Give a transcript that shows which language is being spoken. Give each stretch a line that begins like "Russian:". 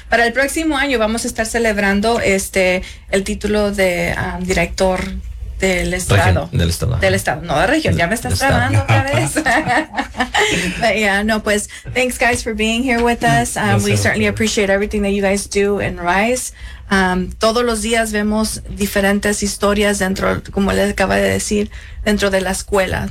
Spanish: Para el próximo año vamos a estar celebrando el título de director del estado. Del estado, no de región. Ya me estás trabando otra vez.
English: But yeah,
Spanish: no, pues,
English: thanks guys for being here with us. We certainly appreciate everything that you guys do in RISE.
Spanish: Todos los días vemos diferentes historias dentro, como les acaba de decir, dentro de la escuela.